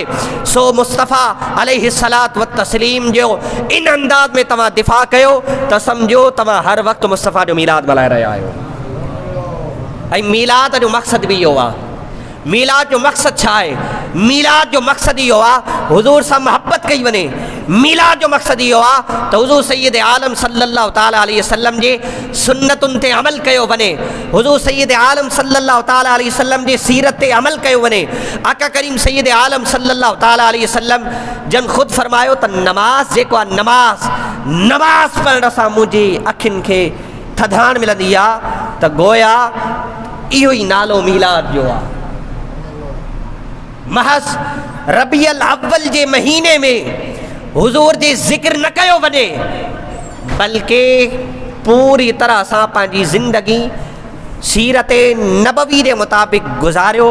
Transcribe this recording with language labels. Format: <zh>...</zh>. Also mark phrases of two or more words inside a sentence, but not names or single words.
<sd>सो मुस्तफ़ा</sd> <ar>عليه الصلاة والتسليم</ar> <sd>जो इन अंदाज़ में तव्हां दिफ़ा कयो त सम्झो तव्हां हर वक़्तु मुस्तफ़ा जो मीलाद मल्हाए रहिया आहियो। ऐं मीलाद जो मक़सदु बि इहो आहे। मीलाद जो मक़सदु छा आहे? मीलाद जो मक़सदु इहो आहे हुज़ूर सां मोहब्बत कई वञे। मीलाद जो मक़सदु इहो आहे त हुज़ूर सय्यद आलम</sd> <ar>صلى الله تعالى عليه وسلم</ar> <sd>जे सुन्नतुनि ते अमल कयो वञे, हुज़ूर सय्यद आलम</sd> <ar>صلى الله تعالى عليه وسلم</ar> <sd>जे सीरत ते अमल कयो वञे। आका करीम सय्यद आलम</sd> <ar>صلى الله تعالى عليه وسلم</ar> <sd>जन ख़ुदि फरमायो त नमाज़ जेको आहे नमाज़ पढ़ण सां मुंहिंजी अखियुनि खे थधाण मिलंदी आहे, त गोया इहो ई नालो मीलाद जो आहे। महज़ रबीउल अव्वल जे महीने में हुज़ूर जे ज़िक्र न कयो वञे, बल्कि पूरी तरह सां पंहिंजी ज़िंदगी सीरत नबवी जे मुताबिक़ गुज़ारियो।</sd>